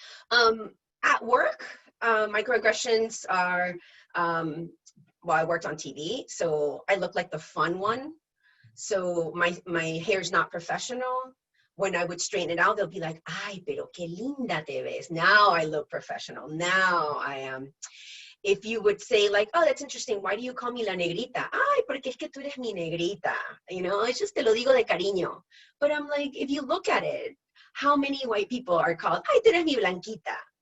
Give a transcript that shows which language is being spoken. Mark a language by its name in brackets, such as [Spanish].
[English] At work, microaggressions are, well, I worked on TV, so I look like the fun one. So my hair's not professional. When I would straighten it out, they'll be like, [Spanish] ay, pero qué linda te ves. [English] Now I look professional. Now I am. If you would say like, oh, that's interesting. Why do you call me [Spanish] la negrita? Ay, porque es que tú eres mi negrita. [English] You know, it's just [Spanish] te lo digo de cariño. [English] But I'm like, if you look at it, how many white people are called, [Spanish] ay, tú eres mi blanquita?